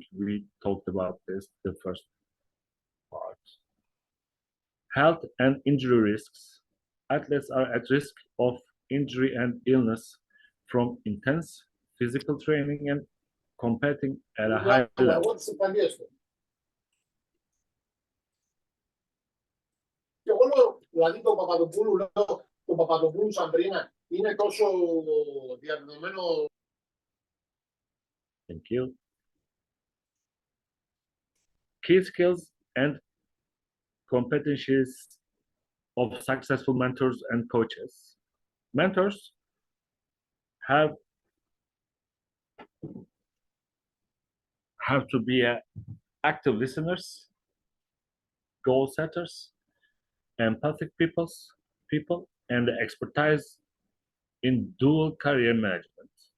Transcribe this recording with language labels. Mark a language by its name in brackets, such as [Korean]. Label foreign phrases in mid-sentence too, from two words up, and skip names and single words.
[English] We talked about this the first part. Health and injury risks. Athletes are at risk of injury and illness from intense physical training and competing at a high level. [Greek] Και εγώ δηλαδή το Παπαδοπούλου, λέω, το Παπαδοπούλου Σαμπρίνα, είναι τόσο διαδεδομένο. [English] Thank you. Key skills and competencies of successful mentors and coaches. Mentors have to be active listeners, goal setters, empathic people, and the expertise in dual career management.